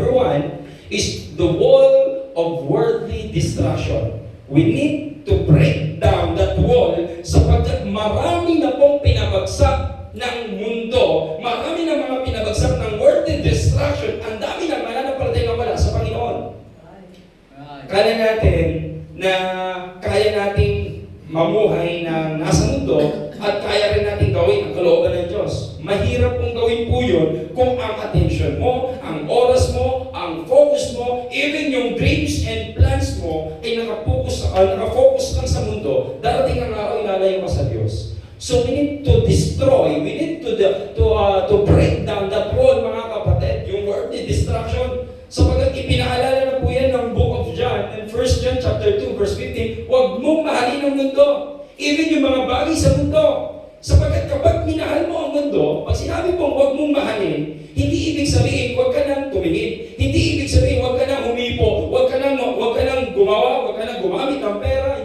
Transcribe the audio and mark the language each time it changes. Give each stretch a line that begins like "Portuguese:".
English: Number 1 is the wall of worldly distraction. We need to break down that wall
Filipino: sapagkat marami na pong pinabagsak ng mundo, marami na mga pinabagsak ng worldly distraction, ang dami na mananampalataya na wala sa Panginoon. Kaya natin na kaya nating mamuhay na nasa mundo at kaya rin natin gawin ang kalooban ng Diyos. Mahirap pong gawin po yun kung ang attention mo, ang oras mo, ang focus mo, even yung
English: dreams and plans
Filipino: mo ay nakafocus lang sa mundo. Darating ang araw, ilalayo ka sa Diyos.
English: So we need to destroy, we need to break down that wall,
Filipino: mga kapatid, yung
English: worldly distraction.
Filipino: Sapagkat ipinaalala na po yan ng Book of John, in 1 John chapter 2, verse 15, huwag mong mahalin ang mundo, even yung mga bagay sa mundo. Sapagkat kapag minahal mo ang mundo, pag sinabi pong huwag mong mahalin, hindi ibig sabihin huwag ka nang tumingin. Hindi ibig sabihin huwag ka nang humipo, huwag ka nang gumawa, huwag ka nang gumamit ng pera.